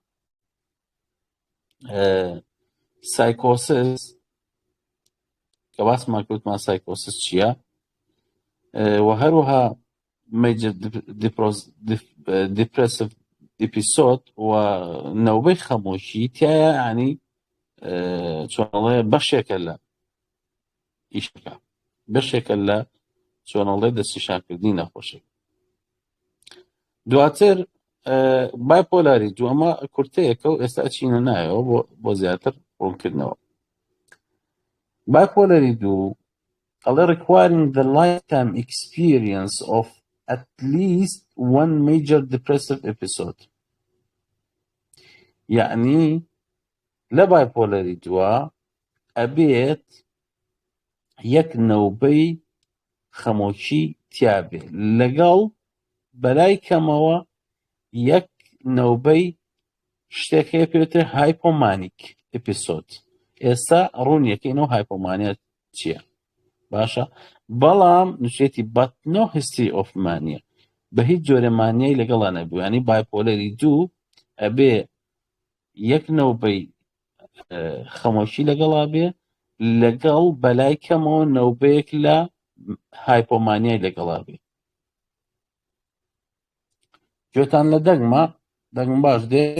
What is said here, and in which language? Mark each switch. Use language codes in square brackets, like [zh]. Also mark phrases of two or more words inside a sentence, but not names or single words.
[ckb] سایکۆسس کە باسمان کەوتمان سایکۆسس چییە و هەروەها [en] major depressive episode [ckb] و نەوبەی خەمۆشی تایە، ینی چۆنەڵێ بەشێکە لە ئیشەکە، بەشێکە لە چۆنەڵێ دەستنیشانکردنی نەخۆشی. دواتر بایپۆلاری دوو ئەمە کورتەیەکە و ئێستا ئەچینە نایەوە بۆ زیاتر ڕوونکردنەوە. بایپۆلاری دوو ئەڵێ [en] requiring the lifetime experience of at least one major depressive episode. [ckb] یعنی لە بایپۆلاری دووە ئەبێت یەک نەوبەی خەمۆکی تیابێ لەگەڵ بەلای کەمەوە یەک نەوبەی شتێکەیە پێوتر [en] hypomanic episode. [ckb] ئێستا ڕوونیەکەینەوە هایپۆمانیا چییە باشە، بەڵام نووسێتی [en] but no history of mania، [ckb] بە هیچ جۆرە مانیای لەگەڵا نەبوو. ینی بایپۆلەری دوو ئەبێ یەک نەوبەی خەمۆشی لەگەڵا بێ لەگەڵ بەلای کەمەوە نەوبەیەک لە هایپۆمانیای لەگەڵا بێ. گوێتان لە دەنگم باش دێت؟